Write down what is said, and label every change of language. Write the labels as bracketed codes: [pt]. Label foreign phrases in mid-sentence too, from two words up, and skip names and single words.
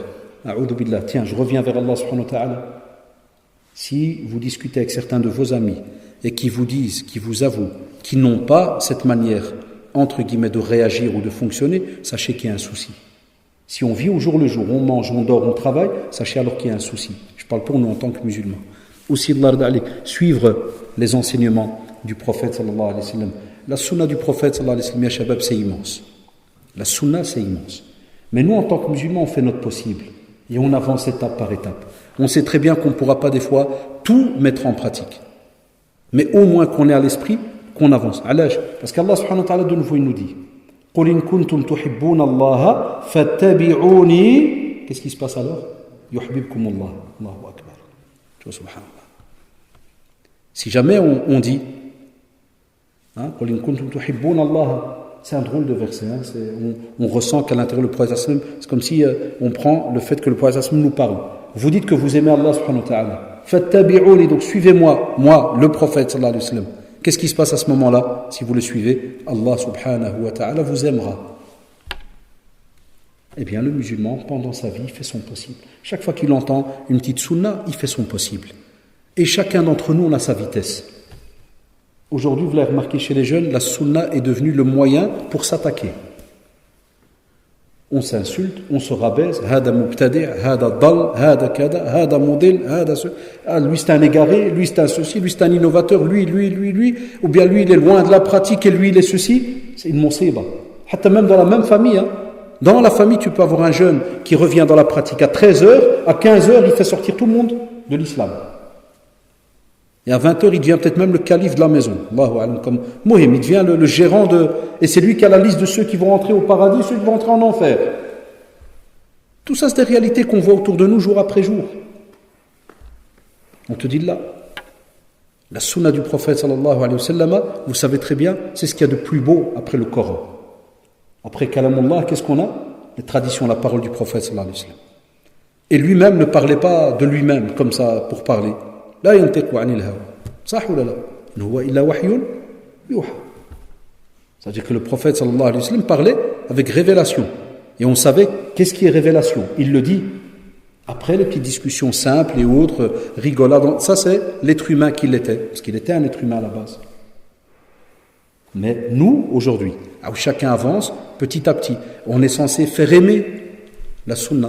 [ar] أعوذ بالله, [fr] tiens, je reviens vers [ar] الله سبحانه وتعالى. [fr] Si vous discutez avec certains de vos amis et qui vous disent, qui vous avouent, qui n'ont pas cette manière, entre guillemets, de réagir ou de fonctionner, sachez qu'il y a un souci. Si on vit au jour le jour, on mange, on dort, on travaille, sachez alors qu'il y a un souci. Je parle pour nous en tant que musulmans. Aussi, suivre les enseignements du prophète [ar] صلى الله عليه وسلم. [fr] La sunna du prophète [ar] صلى الله عليه وسلم، يا شباب, [fr] c'est immense. La sunna, c'est immense. Mais nous, en tant que musulmans, on fait notre possible. Et on avance étape par étape. On sait très bien qu'on ne pourra pas des fois tout mettre en pratique. Mais au moins qu'on ait à l'esprit qu'on avance. Parce qu'Allah [ar] سبحانه وتعالى [fr] de nouveau il nous dit [ar] قُلْ إِن كُنْتُمْ تُحِبُّونَ اللَّهَ فَاتَّبِعُونِي. [fr] Qu'est-ce qui se passe alors? [ar] يُحْبِبْكُمُ اللَّهُ. الله أكبر. [fr] Tu vois, subhanallah. Si jamais on dit [ar] قُلْ إِن كُنْتُمْ تُحِبُّونَ اللَّهَ, [fr] c'est un drôle de verset. On ressent qu'à l'intérieur le prophète, c'est comme si on prend le fait que le prophète nous parle. Vous dites que vous aimez [ar] الله سبحانه وتعالى. [fr] Fattabi'uni, donc suivez-moi, moi, le prophète [ar] صلى الله عليه وسلم. [fr] Qu'est-ce qui se passe à ce moment-là? Si vous le suivez, [ar] الله سبحانه وتعالى [fr] vous aimera. Eh bien, le musulman, pendant sa vie, il fait son possible. Chaque fois qu'il entend une petite sunna, il fait son possible. Et chacun d'entre nous, on a sa vitesse. Aujourd'hui, vous l'avez remarqué chez les jeunes, la sunna est devenue le moyen pour s'attaquer. On s'insulte, on se rabaisse, [ar] هذا مبتدع، هذا ضال، هذا كذا, hada modèle, hada ce. [fr] Lui c'est un égaré, lui c'est un ceci, lui c'est un innovateur, lui, ou bien lui il est loin de la pratique et lui il est ceci. C'est une musiba. Hatta même dans la même famille. Dans la famille, tu peux avoir un jeune qui revient dans la pratique à 13h, à 15h, il fait sortir tout le monde de l'islam. Et à 20h, il devient peut-être même le calife de la maison. [ar] الله أعلم, [fr] comme Mohim, il devient le gérant de... Et c'est lui qui a la liste de ceux qui vont rentrer au paradis, ceux qui vont rentrer en enfer. Tout ça, c'est des réalités qu'on voit autour de nous jour après jour. On te dit là. La sunna du prophète [ar] صلى الله عليه وسلم, [fr] vous savez très bien, c'est ce qu'il y a de plus beau après le Coran. Après Kalamullah, qu'est-ce qu'on a? Les traditions, la parole du prophète [ar] صلى الله عليه وسلم. [fr] Et lui-même ne parlait pas de lui-même comme ça pour parler. [ar] لا ينطق عن الهوى. صح ولا لا? إن هو إلا وحي يوحى. [fr] C'est-à-dire que le prophète [ar] صلى الله عليه وسلم [fr] parlait avec révélation. Et on savait qu'est-ce qui est révélation. Il le dit après les petites discussions simples et autres, rigolades. Ça, c'est l'être humain qu'il était. Parce qu'il était un être humain à la base. Mais nous, aujourd'hui, où chacun avance, petit à petit, on est censé faire aimer la sunna.